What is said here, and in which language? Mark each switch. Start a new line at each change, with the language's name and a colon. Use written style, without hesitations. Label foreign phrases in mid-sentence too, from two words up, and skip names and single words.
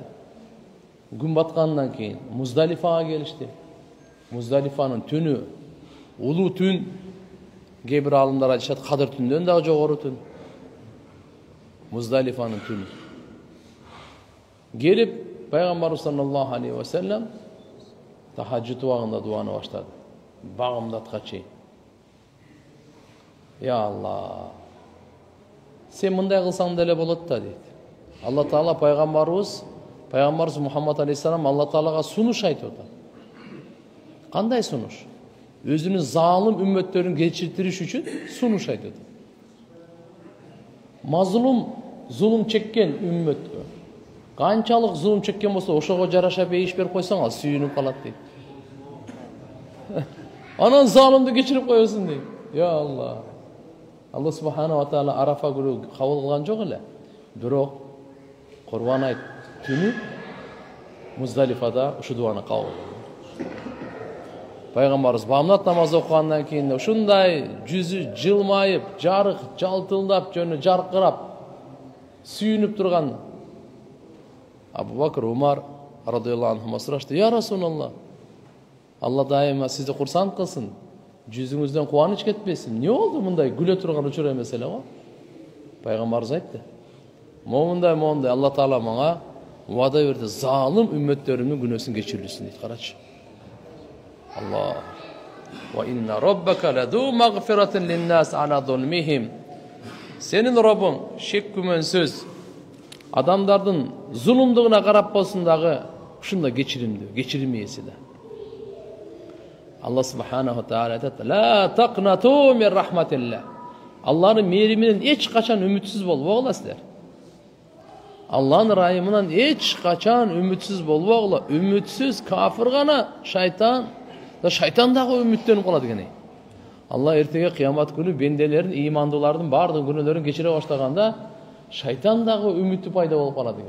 Kyrgyz: Күн баткандан кийин Муздалифага келишти. Муздалифанын түнү улуу түн. Кээ бир алымдар айтышат, Кадыр түндөн дагы жогору түн. Муздалифанын түнү. Келип Пайгамбарыбыз
Arabic: صلى الله عليه وسلم
Kyrgyz: тахаджуд убагында дуаны баштады. Багымдатка чейин.
Arabic: يا الله,
Kyrgyz: сен мындай кылсаң деле болот да дейт. Алла Таала пайгамбарыбыз Мухаммад алейхиссалам Алла Таалага сунуш айтып атат. Кандай сунуш? Өзүнүн залым үммөттөрүн кечиртириш үчүн сунуш айтып атат. Мазлум, зулум чеккен үммөткө канчалык зулум чеккен болсо ошого жараша бейиш берип койсоң, ал сүйүнүп калат дейт. Анан залымды кечирип коесуң дейт.
Arabic: يا الله. الله سبحانه وتعالى
Kyrgyz: Арафа күнү кабыл кылган жок эле. Бирок Курбан айт түнү Муздалифада ушу дуаны кабыл кылды. Пайгамбарыбыз бамнат намаз окугандан кийин ушундай жүзү жылмайып, жарык жалтылдап, жөнү жаркырап, сүйүнүп турган Абу Бакр, Умар
Arabic: رضي الله عنهما
Kyrgyz: сурашты:
Arabic: "يا رسول الله,
Kyrgyz: Алла дайыма сизди курсант кылсын, жүзүңүздөн кубаныч кетпесин. Эмне болду мындай күлө турган учур эмес эле го?" Пайгамбарыбыз айтты: "Момундай Алла Таала мага вада берди, залым үммөттөрүмдүн күнөөсүн кечирүүсүн" дейт. Карачы. Allah.
Arabic: وإن ربك لذو مغفرة للناس على ظلمهم.
Kyrgyz: Сенин Раббиң шек күмөнсүз адамдардын зулумдугуна карап болсун дагы ушундай кечиримдүү, кечирим ээси да.
Arabic: الله سبحانه وتعالى айтат: "لا تقنطوا من رحمة الله."
Kyrgyz: Алланын мээриминен эч качан үмүтсүз болбогула силер. Алланын ырайымынан эч качан үмүтсүз болбогула. Үмүтсүз кафир гана, шайтан дагы үмүттөнүп калат экен. Алла эртеге кыямат күнү бенделерин, ыймандуулардын бардык күнөөлөрүн кечире баштаганда, шайтан дагы үмүтү пайда болуп калат экен.